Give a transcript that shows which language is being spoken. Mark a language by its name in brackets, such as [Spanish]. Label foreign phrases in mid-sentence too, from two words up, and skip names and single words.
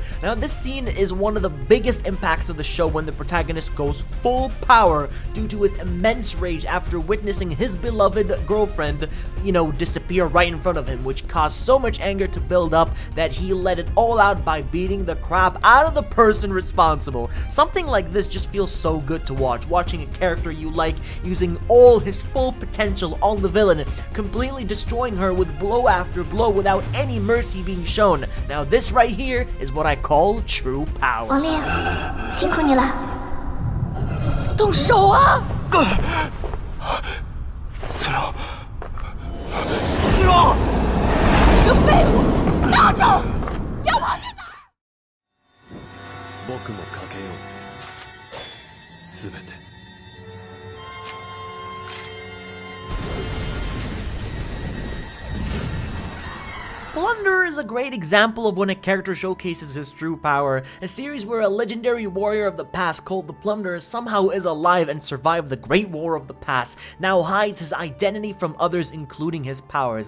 [English] Now, this scene is one of the biggest impacts of the show when the protagonist goes full power due to his immense rage after witnessing his beloved girlfriend, disappear right in front of him, which caused so much anger to build up that he let it all out by beating the crap out of the person responsible. Something like this just feels so good to watch, watching a character you like using all his full potential on the villain, completely destroying her with blow after blow without any mercy being shown. Now, this right here is what I call true power. [Chinese] 王烈，辛苦你了。动手啊！四郎，你个废物，到手！要跑去哪儿？ [Japanese] 僕もかけよう。すべて。 [English] Plunder is a great example of when a character showcases his true power, a series where a legendary warrior of the past called the Plunder somehow is alive and survived the Great War of the Past, now hides his identity from others, including his powers.